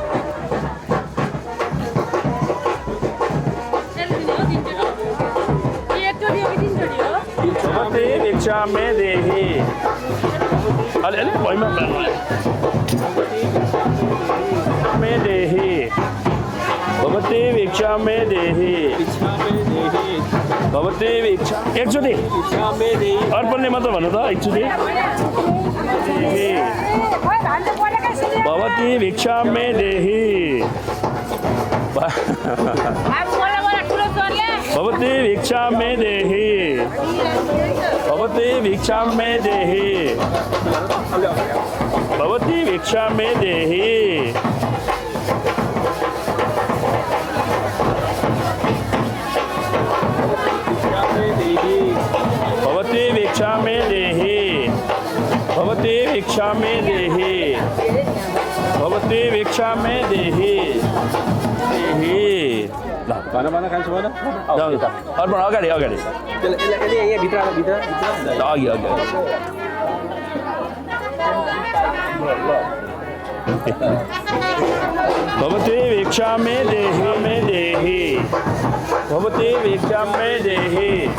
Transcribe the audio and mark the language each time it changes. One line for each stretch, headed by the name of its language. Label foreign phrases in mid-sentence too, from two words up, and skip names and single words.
Sanskrit: भवती भिक्षा मे देही अलि भैमा मे देही भवती भिक्षा मे देही भवती भिक्षा
Nepali: एकचोटि अर्पणले मात्र भन्नु त एकचोटि
Sanskrit: भवती भिक्षा मे देही भवती भिक्षा मे देही भवती भिक्षा मे देही भवती भिक्षा मे देही भवती भिक्षा मे देही भवती भिक्षा मे देही भवती भिक्षा में देही ल
Nepali: भन खान्छु भन अर्पण अगाडि अगाडि यसले यहाँ भित्र अघि अघि
Sanskrit: भवती भिक्षा में देही भवती भिक्षा में देही